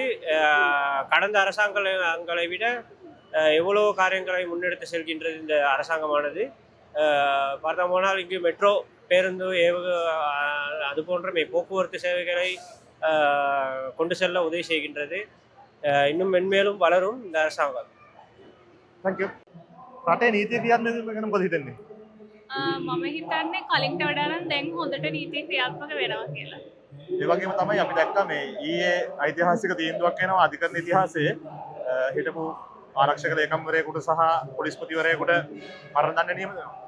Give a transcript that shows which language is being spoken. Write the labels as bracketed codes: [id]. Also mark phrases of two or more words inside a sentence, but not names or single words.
[ta] கடந்த அரசாங்கங்களை விட எவ்வளோ காரியங்களை முன்னெடுத்து செல்கின்றது இந்த அரசாங்கமானது. பார்த்தோம்னால் இங்கு மெட்ரோ பேருந்து அது போன்ற போக்குவரத்து சேவைகளை கொண்டு செல்ல உதவி செய்கின்றது. இன்னும் மென்மேலும் வளரும் இந்த அரசாங்கம். தேங்க்யூ. [si] රටේ නීතිය ක්‍රියාත්මක වෙන මොකද හිතන්නේ? මම හිතන්නේ කලින්ට වඩා නම් දැන් හොඳට නීතිය ක්‍රියාත්මක වෙනවා කියලා. ඒ වගේම තමයි අපි දැක්කා මේ ඊයේ ඓතිහාසික තීන්දුවක් එනවා අධිකරණ ඉතිහාසයේ හිටපු ආරක්ෂක ලේකම්වරයෙකුට සහ පොලිස්පතිවරයෙකුට මරණ දඬුවම නියම වෙනවා.